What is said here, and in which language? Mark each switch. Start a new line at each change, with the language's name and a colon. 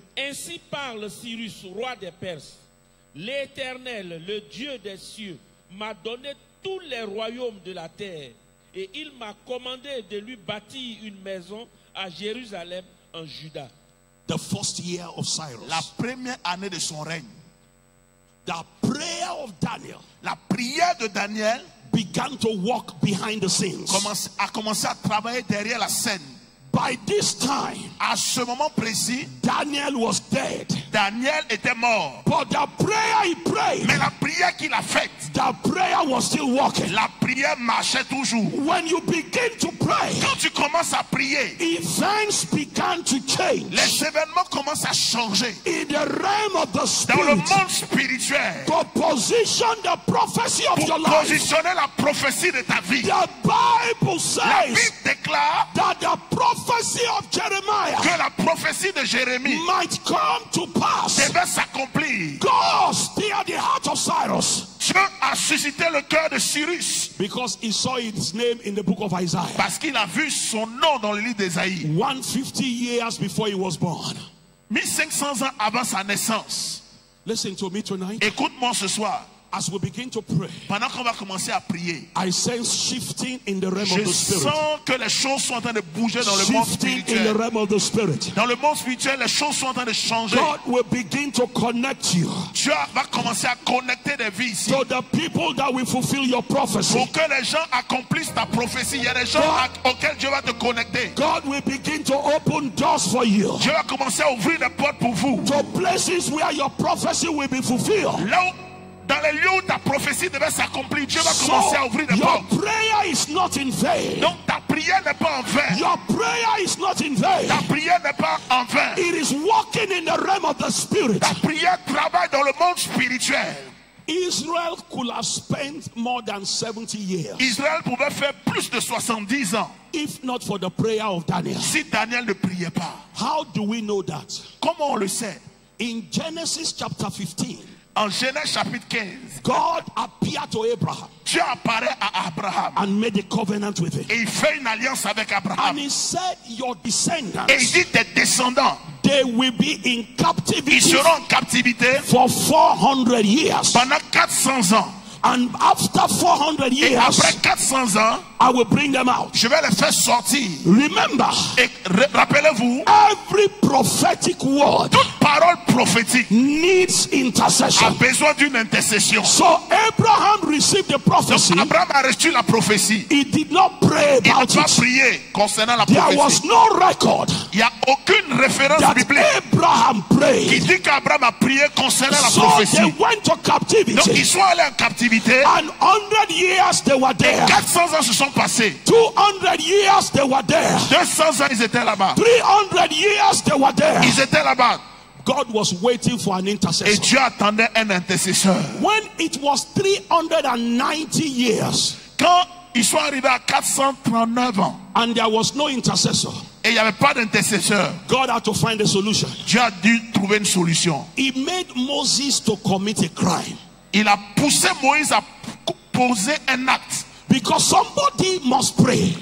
French: Ainsi parle Cyrus, roi des Perses. L'Éternel, le Dieu des cieux, m'a donné tous les royaumes de la terre, et il m'a commandé de lui bâtir une maison à Jérusalem, en Juda.
English: The first year of Cyrus.
French: La première année de son règne.
English: The prayer of Daniel
French: La prière de Daniel
English: began to walk behind the scenes.
French: a commencé à travailler derrière la scène.
English: By this time,
French: À ce moment précis,
English: Daniel was dead.
French: Daniel était mort.
English: But the prayer he prayed,
French: Mais la prière qu'il a faite,
English: the prayer was still walking.
French: la prière marchait toujours.
English: When you begin to pray,
French: Quand tu commences à prier,
English: events began to change.
French: les événements commencent à changer.
English: In the realm of the
French: Dans le
English: spirit,
French: monde spirituel,
English: to position the prophecy of
French: pour
English: your life,
French: positionner la prophétie de ta vie,
English: the Bible
French: la Bible
English: says
French: déclare
English: that the prophecy of Jeremiah
French: que la prophétie de Jérémie
English: might come to pass.
French: devait s'accomplir.
English: God stirred the heart of Cyrus
French: Dieu a suscité le cœur de Cyrus
English: because he saw his name in the book of Isaiah
French: parce qu'il a vu son nom dans le livre d'Ésaïe.
English: 150 years before he was born.
French: 1500 ans avant sa naissance.
English: Listen to me tonight.
French: Écoute-moi ce soir.
English: As we begin to pray,
French: Pendant qu'on va commencer à prier,
English: I sense shifting in the realm
French: je
English: of the spirit.
French: sens que les choses sont en train de bouger dans le monde
English: Shifting in the
French: spirituel.
English: realm of the spirit.
French: Dans le monde spirituel, les choses sont en train de changer.
English: God will begin to connect you
French: Dieu va commencer à connecter des vies ici.
English: to the people that will fulfill your prophecy.
French: Pour que les gens accomplissent ta prophétie, il y a des gens auxquels Dieu va te connecter.
English: God will begin to open doors for you
French: Dieu va commencer à ouvrir des portes pour vous.
English: to places where your prophecy will be fulfilled.
French: Là où, dans les lieux où ta prophétie devait s'accomplir, Dieu va
English: So
French: commencer à ouvrir des
English: your
French: portes.
English: prayer is not in vain.
French: Donc ta prière n'est pas en vain.
English: Your prayer is not in vain.
French: Ta prière n'est pas en vain.
English: It is walking in the realm of the spirit.
French: Ta prière travaille dans le monde spirituel.
English: Israel could have spent more than 70 years
French: Israël pouvait faire plus de 70 ans
English: if not for the prayer of Daniel.
French: si Daniel ne priait pas.
English: How do we know that?
French: Comment on le sait?
English: In Genesis chapter 15,
French: En Genèse chapitre 15,
English: God appeared to Abraham
French: Dieu apparaît à Abraham
English: and made a covenant with him.
French: et il fait une alliance avec
English: And
French: Abraham.
English: he said, your descendants,
French: Et il dit tes descendants,
English: they will be in
French: ils
English: captivity
French: seront en captivité
English: for 400 years.
French: pendant 400 ans.
English: And after 400
French: Et
English: years,
French: après 400 ans,
English: I will bring them out.
French: je vais les faire sortir.
English: Remember,
French: Et rappelez-vous,
English: every prophetic word
French: toute parole prophétique
English: needs a intercession.
French: besoin d'une intercession.
English: So Abraham received the prophecy.
French: Donc Abraham a reçu la prophétie.
English: He did not pray
French: Il n'a
English: about
French: pas
English: it.
French: prié concernant la
English: There was
French: prophétie.
English: no record
French: Il n'y a aucune référence
English: that
French: biblique
English: Abraham
French: qui
English: prayed.
French: dit qu'Abraham a prié concernant la
English: So
French: prophétie.
English: they went to
French: Donc
English: captivity.
French: ils sont allés en captivité.
English: And 100 years they were there.
French: 400 ans se sont passés.
English: 200 years they were there.
French: 200 ans ils étaient là-bas.
English: 300 years they were there.
French: Ils étaient là-bas.
English: God was waiting for an
French: Et
English: intercessor.
French: Dieu attendait un intercesseur.
English: When it was 390 years
French: Quand ils sont arrivés à 439 ans
English: and there was no intercessor,
French: et il n'y avait pas d'intercesseur,
English: God had to find a solution.
French: Dieu a dû trouver une solution.
English: He made Moses to commit a crime
French: Il a poussé Moïse à poser un acte.
English: because somebody must pray.